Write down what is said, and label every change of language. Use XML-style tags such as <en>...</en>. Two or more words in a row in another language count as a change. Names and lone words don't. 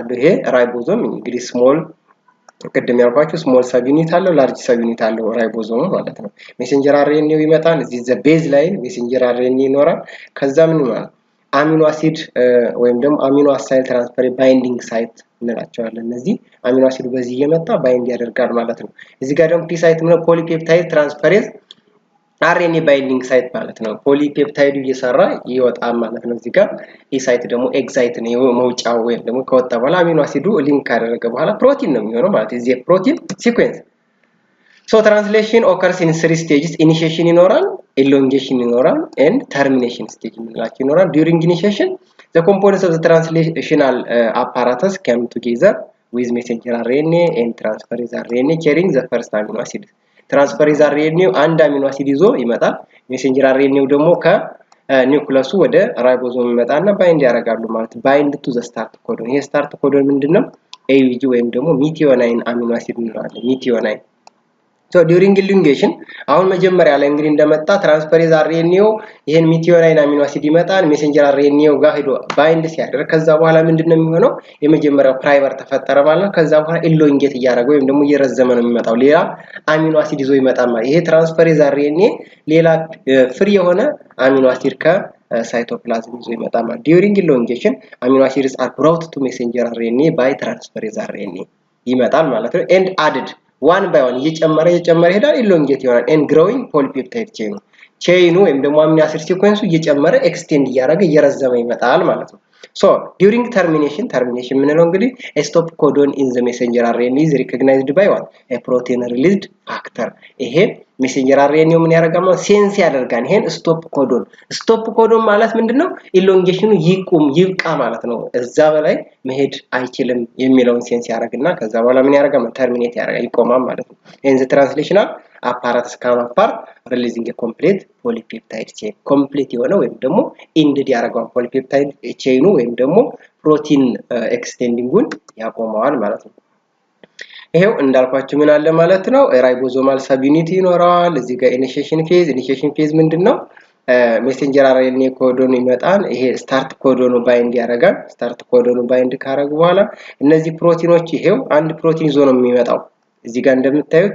<am>ይሄ ራይቦዞም እንግዲህ ስሞል ቅድም ያልኳችሁ</am> <en>small sub unit</en> <am>አለው</am> <en>large sub unit</en> <am>አለው ራይቦዞም ማለት ነው።</am> <en>messenger RNA</en> <am>ይመጣል እዚህ ዘ ቤዝ ላይ</am> <en>messenger RNA</en> <am>ይኖራል። ከዛ ምን ማለት</am> <en>amino acid</en> <am>ወይም ደግሞ</am> <en>amino acyl transfer binding site</en> <am>እንላቸዋለን። እነዚህ</am> <en>amino acid</en> <am>በዚህ እየመጣ ባይንድ ያደርጋል ማለት ነው። እዚህ ጋር ደግሞ</am> <en>P site</en> <am>ነው</am> <en>polypeptide transferase RNA binding site</en> <am>ማለት ነው ፖሊፔፕታይዱ እየሰራ ይወጣል ማለት ነው እዚህ ጋር ይህ ሳይት ደግሞ ኤግዛይት ነው መውጫው ወይም ደግሞ ከወጣ በኋላ አሚኖ አሲዱ ሊንክ ካደረገ በኋላ ፕሮቲን ነው የሚሆነው ማለት እዚህ</am> <en>protein sequence so translation occurs in 3 stages initiation</en> <am>ይኖራል elongation ይኖራል</am> <en>and termination stage</en> <am>የምንላቸው ይኖራል</am> <en>during initiation the components of the translational apparatus come together with messenger RNA and transferase RNA carrying the first amino acid transferase RNA</en> <am>አንድ</am> <en>amino acid</en> <am>ይዞ ይመጣል</am> <en>messenger RNA</en> <am>ደግሞ ከኒውክለሱ ወደ ራይቦዞም ይመጣና ባይንድ ያደርጋሉ ማለት ባይንድ</am> <en>to the start codon</en> <am>ይሄ</am> <en>start codon</en> <am>ምንድነው AUG ወይም ደግሞ</am> <en>methionine amino acid</en> <am>እንላለን methionine</am> <en>so during elongation</en> <am>አሁን መጀመሪያ ላይ እንግዲህ እንደመጣ ትራንስፈሬዝ አርኤንኤው ይሄን</am> <en>methionine amino acid</en> <am>ይመጣል ሜሴንጀር አርኤንኤው ጋር ሄዶ ባይንድ ሲያደርግ ከዛ በኋላ ምንድነው የሚሆነው የመጀመሪያው ፕራይመር ተፈጠረ ማለት ነው ከዛ በኋላ ኢሎንጌት ያደረገው ወይም ደግሞ እየረዘመ ነው የሚመጣው ሌላ</am> <en>amino acid</en> <am>ይዞ ይመጣል ማለት ይሄ</am> <en>transferase RNA</en> <am>ሌላ ፍሪ የሆነ</am> <en>amino acid</en> <am>ከሳይቶፕላዝም ይዞ ይመጣል ማለት</am> <en>during elongation amino acids are brought to messenger RNA by transferase RNA</en> <am>ይመጣል ማለት ነው</am> <en>and added one by one</en> <am>እየጨመረ ይሄዳል</am> <en>elongate ይሆናል and growing polypeptide chain</en> <am>ወይም ደግሞ አሚኖ አሲድ ሲኩዌንሱ እየጨመረ ኤክስቴንድ እያደረገ እየረዘመ ይመጣል ማለት ነው</am> <en>so during termination</en> <am>ምንለው እንግዲህ</am> <en>a stop codon in the messenger RNA is recognized by what a protein released factor ይሄ messenger RNA</en> <am>ምን ያደርጋል ሴንስ ያደርጋል ይሄን</am> <en>stop</en> <am>codon ማለት ምንድነው elongation ይብቃ ማለት ነው እዛ በላይ መሄድ አይችልም የሚለውን ሴንስ ያደርግና ከዛ በኋላ ምን ያደርጋል ተርሚኔት ያደርጋል ይቆማል ማለት ነው</am> <en>in the translational apparatus come apart releasing a complete polypeptide chain</en> <am>complete የሆነ ወይም ደግሞ ended ያደርጋል</am> <en>polypeptide chain</en> <am>ወይም ደግሞ ፕሮቲን ኤክስቴንዲንጉን ያቆመዋል ማለት ነው ይሄው እንዳልኳችሁ ምን አለ ማለት ነው</am> <en>ribosomal subunit</en> <am>ይኖራል እዚህ ጋር</am> <en>initiation phase</en> <am>ምንድነው</am> <en>messenger RNA codon</en> <am>ይመጣል ይሄ ስታርት ኮዶኑ ባይንድ ያደርጋል ስታርት ኮዶኑ ባይንድ ካደረጉ በኋላ እነዚህ ፕሮቲኖች ይሄው አንድ ፕሮቲን ይዞ ነው የሚመጣው እዚህ ጋር እንደምታዩት</am>